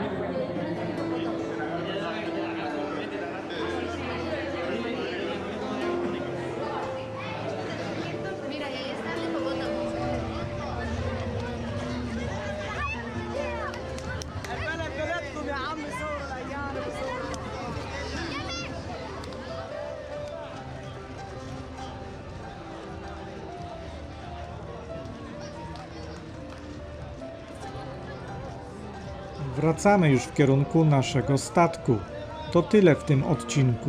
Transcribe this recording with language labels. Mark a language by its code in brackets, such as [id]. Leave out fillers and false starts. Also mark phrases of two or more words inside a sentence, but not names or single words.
[es] Mira, y ahí está el hipopótamo. [ar] البلد بلدكم يا عم، صوروا الايام وصوروا. [pl] Wracamy już w kierunku naszego statku. To tyle w tym odcinku.